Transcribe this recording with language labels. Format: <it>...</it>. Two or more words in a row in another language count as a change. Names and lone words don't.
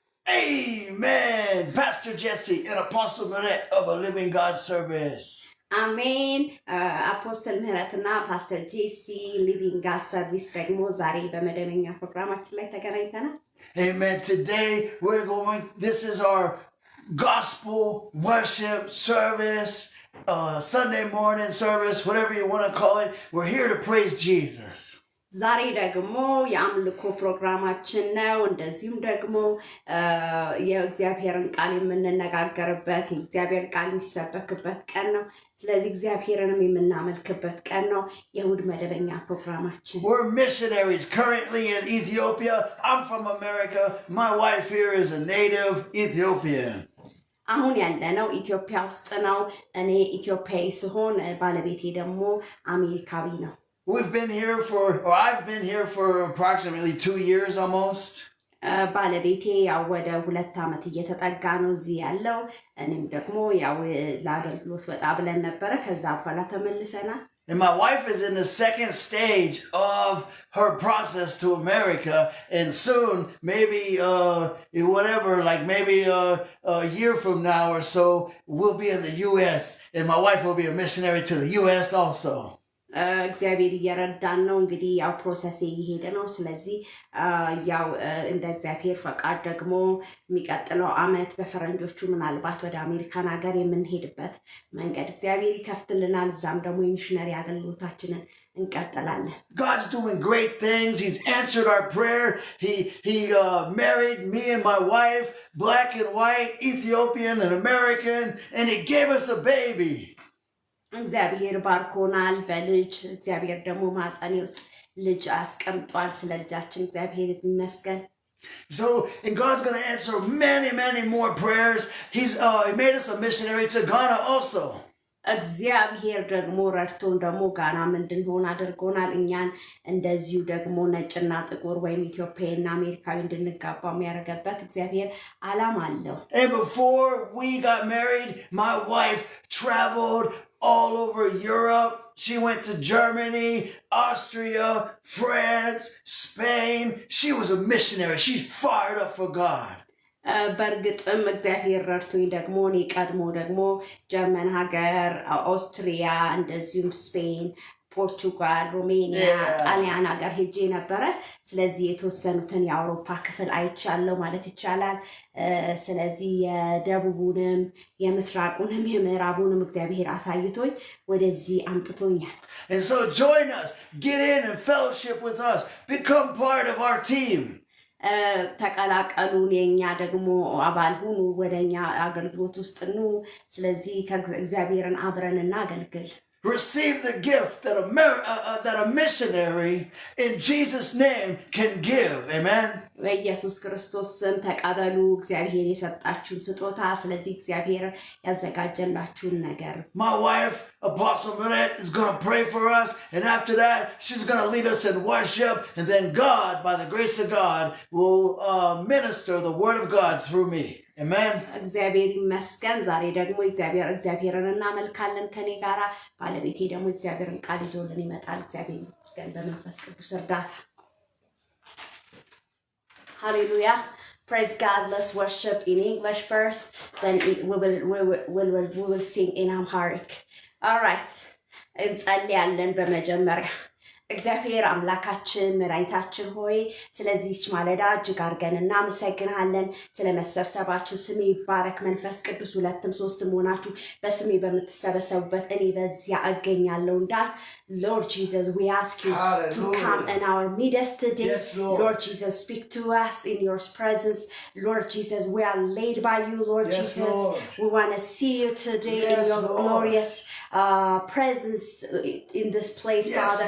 <en>Amen. Pastor Jesse and Apostle Minette of a Living God Service.</en> <am>Amen. Apostle ምህረትና ፓስተር ጄሲ ሊቪንግ ጋድ ሰርቪስ ደግሞ ዛሬ በመደበኛ ፕሮግራማችን ላይ ተገናኝተናል።</am> <en>Amen. Today this is our gospel worship service, Sunday morning service, whatever you want to call it. We're here to praise Jesus.</en> <am>ዛሬ ደግሞ የአምልኮ ፕሮግራማችን ነው። እንደዚሁም ደግሞ የእግዚአብሔርን ቃል የምንነጋገርበት የእግዚአብሔር ቃል የሚሰበክበት ቀን ነው። ስለዚህ እግዚአብሔርንም የምናመልክበት ቀን ነው የእሁድ መደበኛ ፕሮግራማችን።</am> <en>We're missionaries currently in Ethiopia. I'm from America. My wife here is a native Ethiopian.</en> <am>አሁን ያለነው ኢትዮጵያ ውስጥ ነው። እኔ ኢትዮጵያዊ ስሆን ባለቤቴ ደግሞ አሜሪካዊ ነው።</am> <en>I've been here for approximately 2 years almost.</en> <am>ባለቤቴ ያው ወደ 2 ዓመት እየተጠጋ ነው እዚህ ያለው። እኔም ደግሞ ያው ለአገልግሎት ወጣ ብለን ነበረ። ከዛ በኋላ ተመልሰናል።</am> <en>And my wife is in the second stage of her process to America, and soon, maybe maybe a year from now or so, we'll be in the U.S. and my wife will be a missionary to the U.S. also.</en> <am>እግዚአብሔር እየረዳን ነው። እንግዲህ ያው ፕሮሰስ እየሄደ ነው። ስለዚህ ያው እንደ እግዚአብሔር ፈቃድ ደግሞ የሚቀጥለው ዓመት በፈረንጆቹ ምናልባት ወደ አሜሪካን ሀገር የምንሄድበት መንገድ እግዚአብሔር ይከፍትልናል። እዛም ደግሞ የሚሽነሪ አገልግሎታችንን እንቀጥላለን።</am> <en>God's doing great things. He's answered our prayer. He married me and my wife, black and white, Ethiopian and American, and he gave us a baby.</en> <am>እግዚአብሔር ባርኮናል በልጅ። እግዚአብሔር ደግሞ ማህፀኔ ውስጥ ልጅ አስቀምጧል። ስለ ልጃችን እግዚአብሔር ይመስገን።</am> <en>So, and God's going to answer many more prayers. He made us a missionary to Ghana also.</en> <am>እግዚአብሔር ደግሞ ረድቶን ደግሞ ጋናም እንድንሆን አድርጎናል። እኛን እንደዚሁ ደግሞ ነጭና ጥቁር ወይም ኢትዮጵያዊና አሜሪካዊ እንድንጋባ የሚያደርገበት እግዚአብሔር ዓላማ አለው።</am> <en>And before we got married, my wife traveled all over Europe. She went to Germany, Austria, France, Spain. She was a missionary. She's fired up for God.</en> <am>በእርግጥም እግዚአብሔር ረድቶኝ ደግሞ እኔ ቀድሞ ደግሞ ጀርመን ሀገር፣ ኦስትሪያ፣ እንደዚሁም ስፔን፣ ፖርቱጋል፣ ሮሜኒያ፣ ጣሊያን ሀገር ሄጄ ነበረ። ስለዚህ የተወሰኑትን የአውሮፓ ክፍል አይቻለሁ ማለት ይቻላል። ስለዚህ የደቡቡንም የምስራቁንም የምዕራቡንም እግዚአብሔር አሳይቶኝ ወደዚህ አምጥቶኛል።</am> <en>And so join us, get in and fellowship with us, become part of our team.</en> <am>ተቀላቀሉን፣ የኛ ደግሞ አባል ሁኑ፣ ወደኛ አገልግሎት ውስጥ ኑ። ስለዚህ ከእግዚአብሔርን አብረን እናገልግል።</am> <en>Receive the gift that a missionary in Jesus' name can give. Amen.</en> <am>በኢየሱስ ክርስቶስ ስም ተቀበሉ እግዚአብሔር የሰጣችሁን ስጦታ። ስለዚህ እግዚአብሔር ያዘጋጀላችሁን ነገር።</am> <en>My wife, Apostle Minette, is going to pray for us, and after that, she's going to lead us in worship, and then God, by the grace of God, will minister the word of God through me. Amen.</en> <am>እግዚአብሔር ይመስገን። ዛሬ ደግሞ እግዚአብሔርን እናመልካለን ከኔ ጋራ። ባለቤቴ ደግሞ እግዚአብሔርን ቃል ይዞልን ይመጣል። እግዚአብሔር ይመስገን በመንፈስ ቅዱስ እርዳታ። Hallelujah.</am> <en>Praise God. Let's worship in English first. Then we will sing in Amharic. All right.</en> <am>እንጸልያለን በመጀመሪያ። እግዚአብሔር አምላካችን መድኃኒታችን ሆይ ስለዚህች ማለዳ እጅግ አድርገን እናመሰግናለን። ስለመሰብሰባችን ስሜ ይባረክ። መንፈስ ቅዱስ 2ም 3ም ሆናችሁ በስሜ በምትሰበሰቡበት እኔ በዚያ እገኛለሁ እንዳል</am> <en>Lord Jesus, we ask you to come in our midst today. Yes, Lord Jesus, speak to us in your presence. Lord Jesus, we are led by you, Lord Jesus. Lord. We want to see you today in your glorious presence in this place, Father.</en>